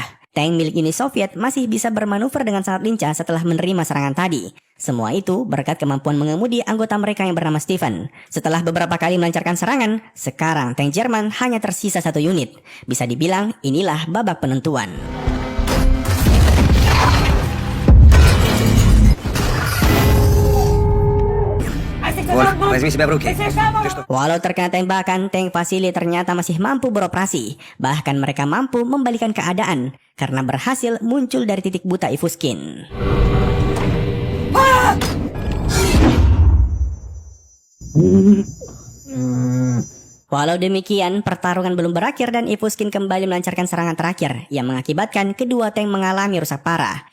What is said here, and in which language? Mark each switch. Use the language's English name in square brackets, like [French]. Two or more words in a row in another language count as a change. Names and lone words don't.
[Indonesian] Tank milik Uni Soviet masih bisa bermanuver dengan sangat lincah setelah menerima serangan tadi. Semua itu berkat kemampuan mengemudi anggota mereka yang bernama Stephen. Setelah beberapa kali melancarkan serangan, sekarang tank Jerman hanya tersisa 1 unit. Bisa dibilang inilah babak penentuan. [Russian] Вольф, возьми себя в руки. [Indonesian] Walau terkena tembakan, tank Vasily ternyata masih mampu beroperasi. Bahkan mereka mampu membalikan keadaan karena berhasil muncul dari titik buta Ivuskin. Walau demikian, pertarungan belum berakhir dan Ivuskin kembali melancarkan serangan terakhir yang mengakibatkan kedua tank mengalami rusak parah.